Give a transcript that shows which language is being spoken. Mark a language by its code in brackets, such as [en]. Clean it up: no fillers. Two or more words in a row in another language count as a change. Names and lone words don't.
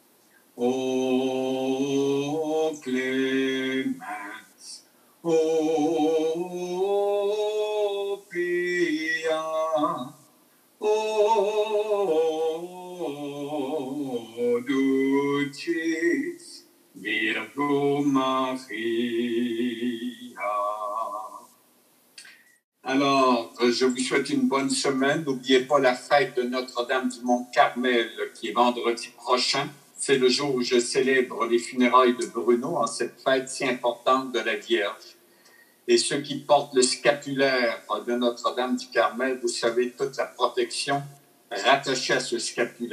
[la] O clemens, o pia, o dulcis Virgo Maria. [fr] Alors, je vous souhaite une bonne semaine. N'oubliez pas la fête de Notre-Dame du Mont-Carmel qui est vendredi prochain. C'est le jour où je célèbre les funérailles de Bruno en cette fête si importante de la Vierge. Et ceux qui portent le scapulaire de Notre-Dame du Carmel, vous savez, toute la protection rattachée à ce scapulaire.